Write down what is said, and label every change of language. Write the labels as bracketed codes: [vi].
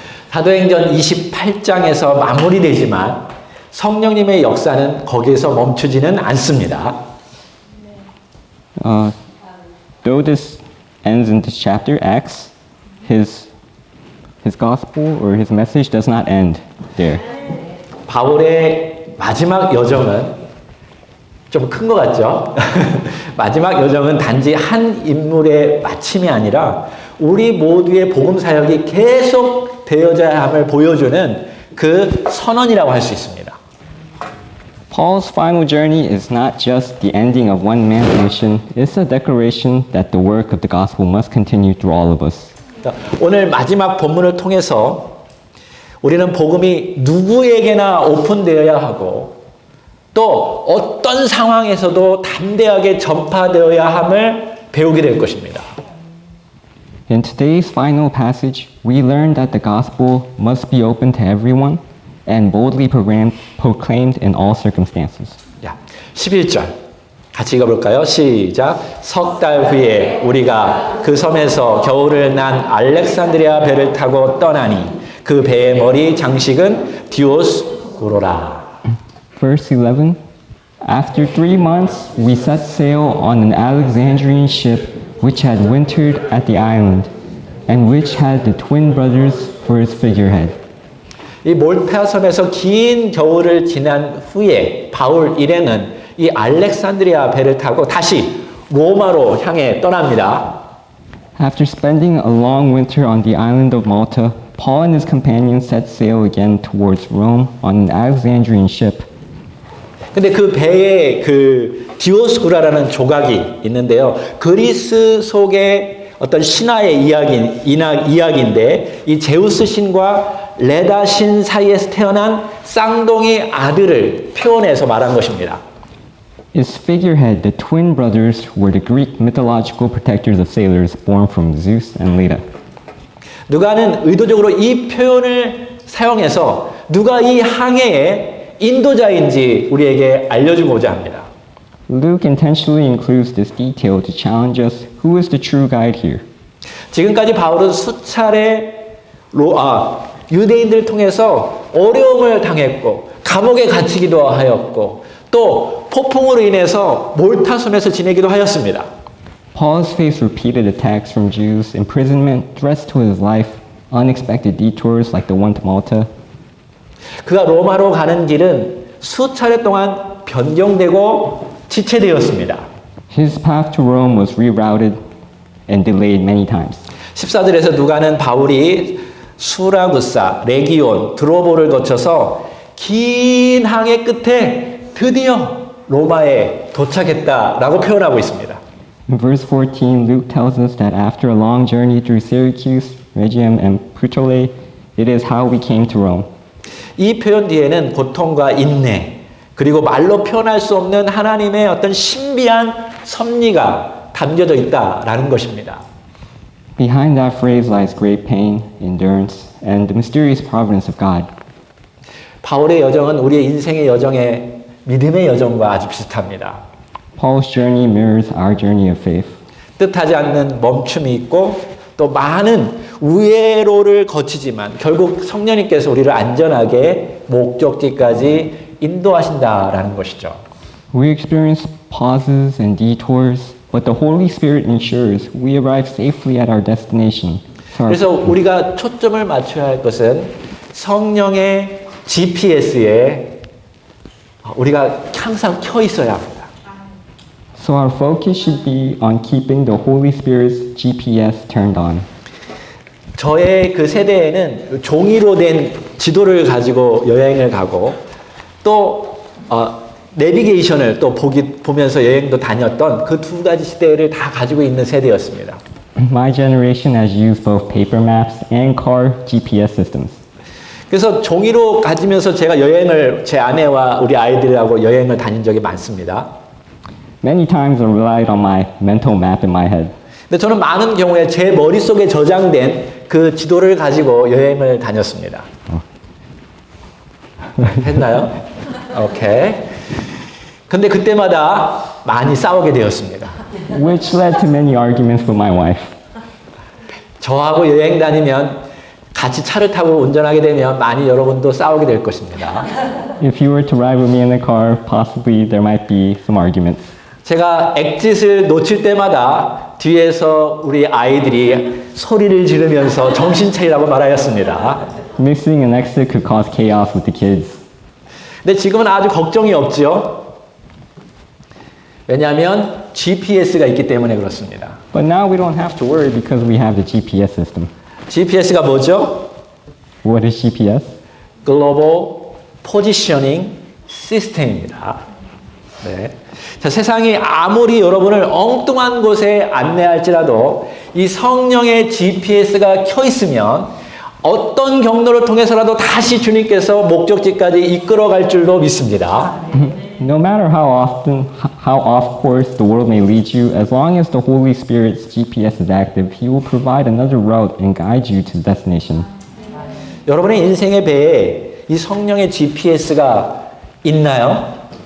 [ko] 사도행전 28장에서 마무리되지만 성령님의 역사는 거기에서 멈추지는 않습니다. [en] Though this ends in this chapter, Acts, his gospel or his message does not end there. [ko] 바울의 마지막 여정은 좀 큰 것 같죠? 마지막 여정은 단지 한 인물의 마침이 아니라 우리 모두의 복음 사역이 계속 되어져야 함을 보여주는 그 선언이라고 할 수 있습니다. [en] Paul's final journey is not just the ending of one man's mission, it's a declaration that the work of the gospel must continue through all of us. [ko] 오늘 마지막 본문을 통해서 우리는 복음이 누구에게나 오픈되어야 하고 또 어떤 상황에서도 담대하게 전파되어야 함을 배우게 될 것입니다. [en] In today's final passage, we learn that the gospel must be open to everyone and boldly proclaimed in all circumstances. [ko] 11절 같이 읽어볼까요? 시작. 석 달 후에 우리가 그 섬에서 겨울을 난 알렉산드리아 배를 타고 떠나니 그 배의 머리 장식은 디오스구로라. [en] Verse 11, After 3 months, we set sail on an Alexandrian ship which had wintered at the island and which had the twin brothers for its figurehead. [ko] 이 몰타 섬에서 긴 겨울을 지난 후에 바울 일행은 이 알렉산드리아 배를 타고 다시 로마로 향해 떠납니다. [en] After spending a long winter on the island of Malta, Paul and his companions set sail again towards Rome on an Alexandrian ship. [ko] 근데 그 배에 그 디오스구라라는 조각이 있는데요. 그리스 속의 어떤 신화의 이야기인데 이 제우스 신과 레다 신 사이에서 태어난 쌍둥이 아들을 표현해서 말한 것입니다. [en] Its figurehead, the twin brothers, were the Greek mythological protectors of sailors born from Zeus and Leda. [ko] 누가는 의도적으로 이 표현을 사용해서 누가 이 항해의 인도자인지 우리에게 알려주고자 합니다. [en] Luke intentionally includes this detail to challenge us who is the true guide here. [ko] 지금까지 바울은 수차례 유대인들을 통해서 어려움을 당했고 감옥에 갇히기도 하였고 또 폭풍으로 인해서 몰타 섬에서 지내기도 하였습니다. [en] Paul has faced repeated attacks from Jews, imprisonment, threats to his life, unexpected detours like the one to Malta. [ko] 그가 로마로 가는 길은 수차례 동안 변경되고 지체되었습니다. [en] His path to Rome was rerouted and delayed many times. [ko] 14절에서 누가는 바울이 수라구사, 레기온, 드로보를 거쳐서 긴 항해 끝에 드디어 로마에 도착했다라고 표현하고 있습니다. [en] In verse 14, Luke tells us that after a long journey through Syracuse, Rhegium, and Puteoli, it is how we came to Rome. [ko] 이 표현 뒤에는 고통과 인내, 그리고 말로 표현할 수 없는 하나님의 어떤 신비한 섭리가 담겨져 있다라는 것입니다. [en] Behind that phrase lies great pain, endurance, and the mysterious providence of God. [ko] 바울의 여정은 우리의 인생의 여정의 믿음의 여정과 아주 비슷합니다. [en] Paul's journey mirrors our journey of faith. [ko] 뜻하지 않는 멈춤이 있고 또 많은 우회로를 거치지만 결국 성령님께서 우리를 안전하게 목적지까지 인도하신다라는 것이죠. [en] We experience pauses and detours, but the Holy Spirit ensures we arrive safely at our destination. [ko] 그래서 우리가 초점을 맞춰야 할 것은 성령의 GPS에 우리가 항상 켜 있어야 합니다. [en] So our focus should be on keeping the Holy Spirit's GPS turned on. [ko] 저의 그 세대에는 종이로 된 지도를 가지고 여행을 가고 또 내비게이션을 또 보면서 여행도 다녔던 그 두 가지 시대를 다 가지고 있는 세대였습니다. [en] My generation has used both paper maps and car GPS systems. [ko] 그래서 종이로 가지면서 제가 여행을 제 아내와 우리 아이들하고 여행을 다닌 적이 많습니다. [en] Many times I relied on my mental map in my head. [ko] 근데 저는 많은 경우에 제 머릿속에 저장된 그 지도를 가지고 여행을 다녔습니다. 했나요? 오케이. 근데 그때마다 많이 싸우게 되었습니다. [en] Which led to many arguments with my wife. [ko] 저하고 여행 다니면 같이 차를 타고 운전하게 되면 많이 여러분도 싸우게 될 것입니다. [en] If you were to ride with me in the car, possibly there might be some arguments. [ko] 제가 엑짓을 놓칠 때마다 뒤에서 우리 아이들이 소리를 지르면서 정신 차리라고 말하였습니다. [en] Missing an exit could cause chaos with the kids. [ko] 근데 지금은 아주 걱정이 없지요. 왜냐하면 GPS가 있기 때문에 그렇습니다. [en] But now we don't have to worry because we have the GPS system. [ko] GPS가 뭐죠? [en] What is GPS? [ko] 글로벌 포지셔닝 시스템입니다. 네. 자, 세상이 아무리 여러분을 엉뚱한 곳에 안내할지라도 이 성령의 GPS가 켜 있으면 어떤 경로를 통해서라도 다시 주님께서 목적지까지 이끌어갈 줄로 믿습니다. [en] No matter how off course the world may lead you, as long as the Holy Spirit's GPS is active, He will provide another route and guide you to the destination. [ko] 여러분의 인생의 배에 이 성령의 GPS가 있나요?